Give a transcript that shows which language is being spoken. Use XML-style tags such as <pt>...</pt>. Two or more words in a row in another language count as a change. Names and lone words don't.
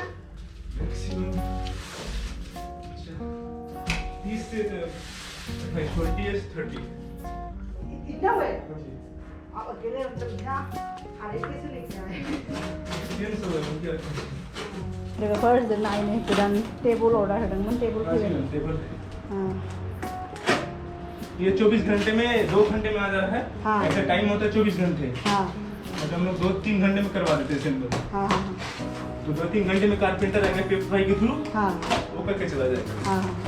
<hi>मैक्सिमम 30 से 20 30। इतना वेट? आप अकेले मतलब यहाँ खाने कैसे लेके आए?</hi> <brx>लोगोफोर जोंना गोदान टेबल अर्डार होदोंमोन टेबल फैबाय</brx> <hi>ये 24 घंटे में 2 घंटे में आ जा रहा है हाँ। ऐसा टाइम होता है 24 घंटे हाँ मतलब हम लोग 2-3 घंटे में करवा देते हैं असेंबल हाँ तो 2-3 घंटे में कारपेंटर आएगा पेपर भाई के थ्रू हाँ वो करके चला जाएगा हाँ</hi>